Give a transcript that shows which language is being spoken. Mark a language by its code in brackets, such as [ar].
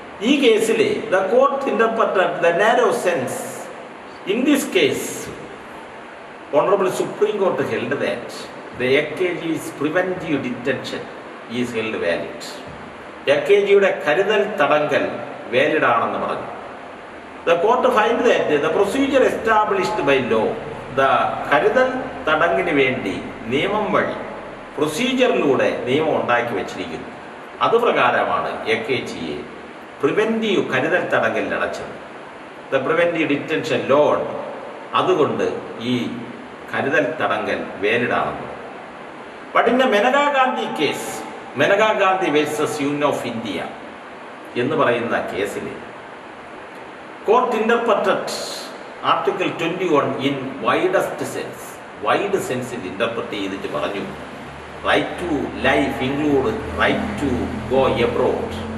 [ml] ഈ കേസിൽ [en] The court interpreted the narrow sense. In this case honourable supreme court held that the AKG's preventive detention is held valid. [ml] AKGയുടെ കരുതൽ തടങ്കൽ valid ആണെന്ന് പറഞ്ഞു. [en] The court find that the procedure established by law, the [ml] കരുതൽ തടങ്കിന് വേണ്ടി നിയമം വഴി, പ്രൊസീജിയറിലൂടെ നിയമം ഉണ്ടാക്കി വെച്ചിരിക്കുന്നു. അതുപ്രകാരമാണ് AKGയെ പ്രിവെന്റീവ് കരുതൽ തടങ്കലിൽ അടച്ചത്. [en] The preventive detention law [ml] അതുകൊണ്ട് ഈ കരുതൽ തടങ്കൽ വേലിഡാണെന്ന്. [en] but in Menaka Gandhi case, Menaka Gandhi versus union of India [ml] എന്ന് പറയുന്ന കേസിൽ [en] court interpreted article 21 in widest sense, [ml] wide സെൻസിൽ interpret ചെയ്തിട്ട് പറഞ്ഞു [en] Right to life include right to go abroad.